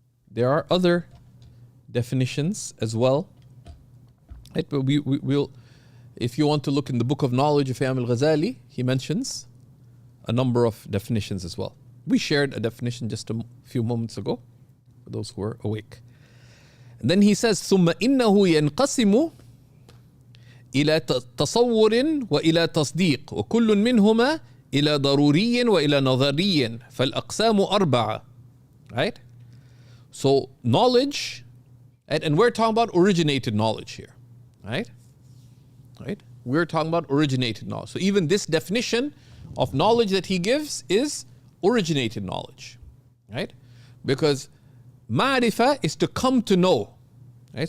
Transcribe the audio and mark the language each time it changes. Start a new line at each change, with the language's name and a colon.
English: There are other definitions as well. Right? But we'll, if you want to look in the Book of Knowledge of Imam al-Ghazali, he mentions a number of definitions as well. We shared a definition just a few moments ago, for those who are awake.
Arabic: And then he says, ثُمَّ إِنَّهُ يَنْقَسِمُ إِلَى تَصَوُّرٍ وَإِلَى تَصْدِيقٍ وَكُلٌّ مِّنْهُمَا إِلَى ضَرُورِيٍّ وَإِلى نَظَرِيٍّ فَالْأَقْسَامُ أَرْبَعَةٌ.
English: Right? So knowledge, and we're talking about originated knowledge here. Right? Right? We're talking about originated knowledge. So even this definition of knowledge that he gives is originated knowledge. Right? Because ma'rifah is to come to know. Right?